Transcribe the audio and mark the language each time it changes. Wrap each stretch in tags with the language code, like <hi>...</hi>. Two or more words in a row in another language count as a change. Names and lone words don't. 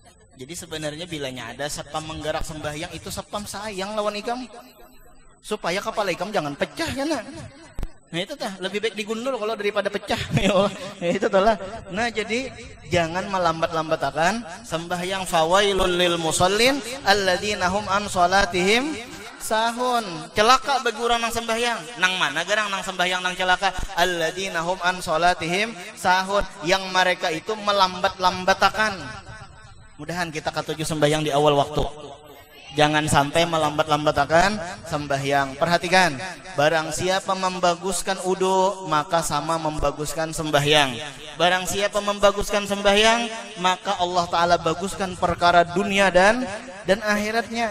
<bjn>Jadi sebenarnya bilanya ada sepam menggerak sembahyang itu sepam sayang lawan ikam. Supaya kepala ikam jangan pecah kan. Nah itu tah, lebih baik digundul kalau daripada pecah. Itu telah. Nah jadi jangan melambat-lambatakan sembahyang.</bjn> <ar>فويل للمصلين الذين هم عن صلاتهم ساهون.</ar> <bjn>Celaka bagi orang nang sembahyang. Nang mana garang nang sembahyang nang celaka?</bjn> <ar>الذين هم عن صلاتهم ساهون,</ar> <bjn>yang mereka itu melambat-lambatakan. Mudahan kita katuju sembahyang di awal waktu. Jangan sampai melambat-lambatakan sembahyang. Perhatikan, barang siapa membaguskan wudu, maka sama membaguskan sembahyang. Barang siapa membaguskan sembahyang, maka Allah Ta'ala baguskan perkara dunia dan akhiratnya.</bjn>